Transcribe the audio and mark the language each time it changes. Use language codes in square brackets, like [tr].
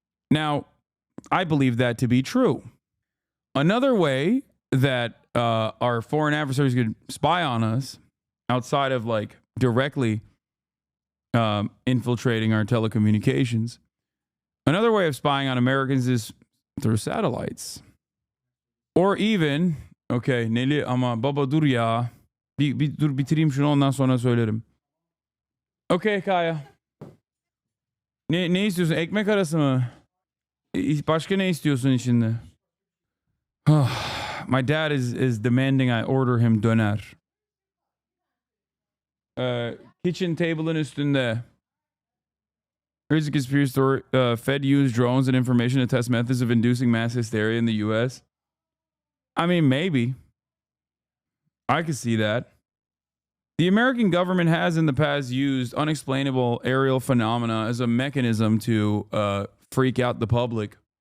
[en] Now, I believe that to be true. Another way that our foreign adversaries could spy on us, outside of directly infiltrating our telecommunications, another way of spying on Americans is through satellites. Or even, [tr] Nelly ama baba dur ya. Dur bitireyim şunu ondan sonra söylerim. Okay, Kaya. Ne istiyorsun? Ekmek arası mı? Başka ne istiyorsun içinde? [en] My dad is demanding I order him döner. [tr] Kitchen table'ın üstünde. [en] Here's a conspiracy story. Fed used drones and information to test methods of inducing mass hysteria in the U.S. I mean, maybe. I could see that. The American government has in the past used unexplainable aerial phenomena as a mechanism to freak out the public.